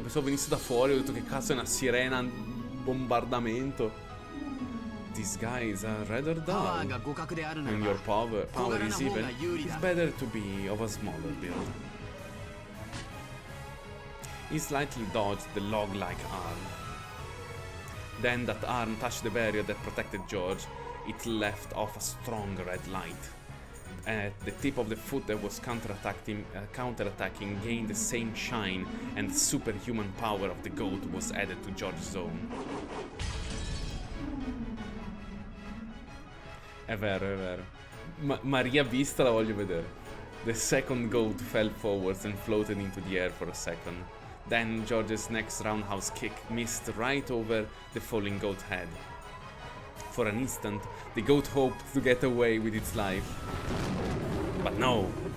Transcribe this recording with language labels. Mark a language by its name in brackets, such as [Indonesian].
[Italian] Pensavo venisse da fuori. Ho detto che cazzo è una sirena. Bombardamento. [English] These guys are rather dull. And your power is even. It's better to be of a smaller build. He slightly dodged the log-like arm. Then that arm touched the barrier that protected George. It left off a strong red light. At the tip of the foot that was counterattacking gained the same shine, and the superhuman power of the goat was added to George's own. [Italian] È vero, è vero. Ma riavvista la voglio vedere. [English] The second goat fell forwards and floated into the air for a second. Then George's next roundhouse kick missed right over the falling goat head. For an instant, the goat hoped to get away with its life. But no!